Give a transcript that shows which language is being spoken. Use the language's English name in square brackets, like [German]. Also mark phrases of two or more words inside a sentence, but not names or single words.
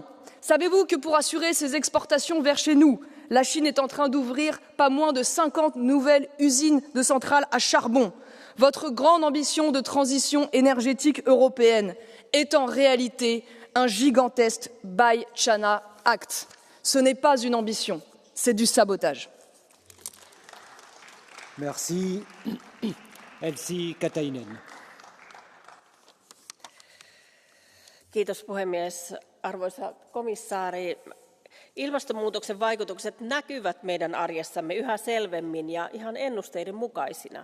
[French] Savez-vous que pour assurer ces exportations vers chez nous, la Chine est en train d'ouvrir pas moins de 50 nouvelles usines de centrales à charbon? Votre grande ambition de transition énergétique européenne est en réalité un gigantesque Buy China Act. Ce n'est pas une ambition, c'est du sabotage. Merci. Elsi Katainen. [Finnish] Kiitos puhemies. Arvoisa komissaari, ilmastonmuutoksen vaikutukset näkyvät meidän arjessamme yhä selvemmin ja ihan ennusteiden mukaisina.